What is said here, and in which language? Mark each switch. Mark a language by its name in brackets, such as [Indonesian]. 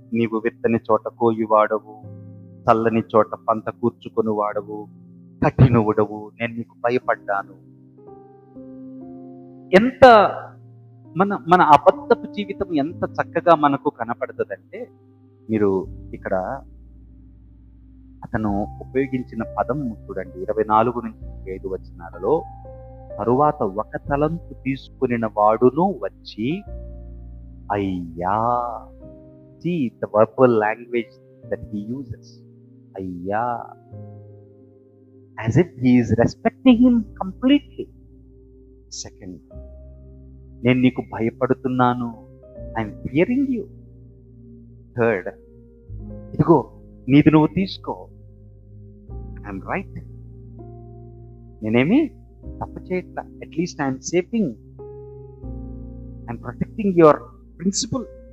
[Telugu] నీవు విత్తని చోట కోయి వాడవు, చల్లని చోట పంట కూర్చుకొని వాడవు, కఠినవుడవు, నేను నీకు భయపడ్డాను. ఎంత మన అబద్ధపు జీవితం ఎంత చక్కగా మనకు కనపడుతుందంటే, మీరు ఇక్కడ అతను ఉపయోగించిన పదం చూడండి, 24-25 వచనాలలో. తరువాత ఒక తలంతు తీసుకునిన వాడును వచ్చి, అయ్యా, [English] see the verbal language that he uses, అయ్యా, as if he is respecting him completely. [Telugu] Second, నేను నీకు భయపడుతున్నాను, [English] I'm fearing you. Third, [Telugu] ఇదిగో నీది నువ్వు తీసుకో, [English] I'm right, [Telugu] నేనేమి తప్పు చేయట్లా, [English] At least I'm saving, I'm protecting your principle.